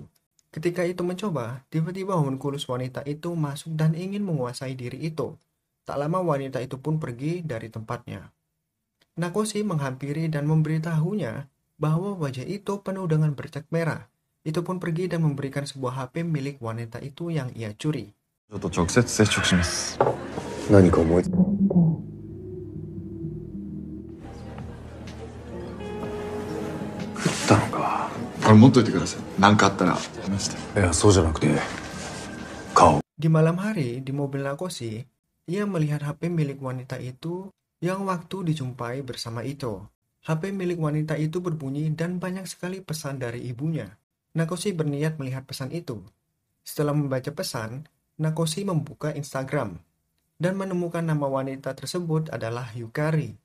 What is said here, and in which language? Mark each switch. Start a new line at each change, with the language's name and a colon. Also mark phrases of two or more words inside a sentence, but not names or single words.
Indonesian: Ketika itu mencoba, tiba-tiba homunculus wanita itu masuk dan ingin menguasai diri itu. Tak lama wanita itu pun pergi dari tempatnya. Nakoshi menghampiri dan memberitahunya bahwa wajah itu penuh dengan bercak merah. Itu pun pergi dan memberikan sebuah HP milik wanita itu yang ia curi.
Japanese: ちょっと直接接触します。何か思いつこれ持っといてください。何かあったら。いや、そうじゃなくて、顔。
Indonesian: Di malam hari, di mobil Nakoshi, ia melihat HP milik wanita itu yang waktu dijumpai bersama Ito. HP milik wanita itu berbunyi dan banyak sekali pesan dari ibunya. Nakoshi berniat melihat pesan itu. Setelah membaca pesan, Nakoshi membuka Instagram dan menemukan nama wanita tersebut adalah Yukari.